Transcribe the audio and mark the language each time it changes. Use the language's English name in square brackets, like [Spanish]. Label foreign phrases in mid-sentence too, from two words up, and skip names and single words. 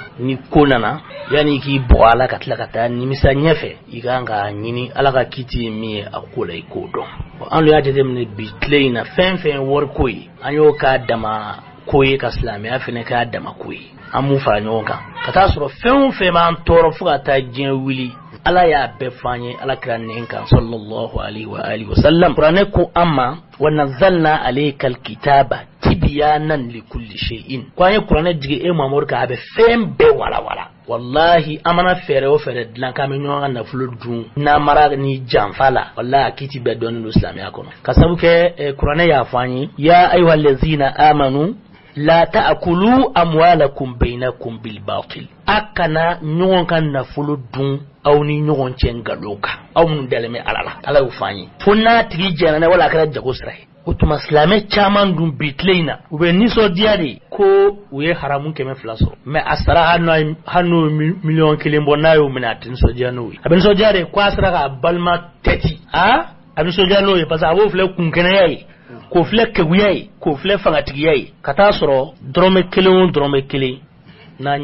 [Bambara] Ni ko nana, yani k'i bɔ ala ka tila ka taa nimisa ɲɛfɛ, i kan ka ɲini ala ka kiti ye min ye a ko la i k'o dɔn. An y'a jateminɛ bi tile in na fɛn fɛn wari ko ye, an y'o k'a dama ko ye ka silamɛya fɛnɛ k'a dama ko ye. An m'u fara ɲɔgɔn kan ka taa sɔrɔ fɛn o fɛn b'an tɔɔrɔ fo ka taa diɲɛ wuli, ala y'a bɛɛ f'an ye alakira nɛn kan [Arabic] صلى الله عليه وعلى آله وسلم. [Bambara] Kuranɛ ko an ma [Arabic] ونزلنا عليك الكتاب تبيانا لكل شيء. [Bambara] Ko an ye kuranɛ jigi e Mamadu kan a bɛ fɛn bɛɛ walawala. Wallahi an mana fɛɛrɛ o fɛɛrɛ dilan k'an bɛ ɲɔgɔn ka nafolo dun n'a mara ni janfa la, wallahi a kiti bɛɛ dɔnnen don silamɛya kɔnɔ. Ka sabu kɛ kuranɛ y'a fɔ an ye [Arabic] يا أيها الذين آمنوا لا تأكلوا أموالكم بينكم بالباطل [Bambara] akana ɲɔgɔn ka nafolo dun aw ni ɲɔgɔn cɛ ngalon kan aw minnu dalen bɛ ala la ala y'o f'an ye fo n'a tigi jɛnna n'a wala a kɛra jago sira ye o tuma silamɛ caman dun bi tile in na u bɛ nisɔndiya de ko u ye haramu 200 sɔrɔ mɛ a sara hali n'o miliyɔn 1 bɔ n'a y'o minɛ a tɛ nisɔndiya n'o ye a bɛ nisɔndiya de ko a sera k'a balima tɛti a bɛ nisɔndiya n'o ye [French] parce que [Bambara] a b'o filɛ kunkɛnɛya ye k'o filɛ keguya ye k'o filɛ fangatigiya ye ka taa sɔrɔ dɔrɔmɛ 1 o dɔrɔmɛ 1 n'an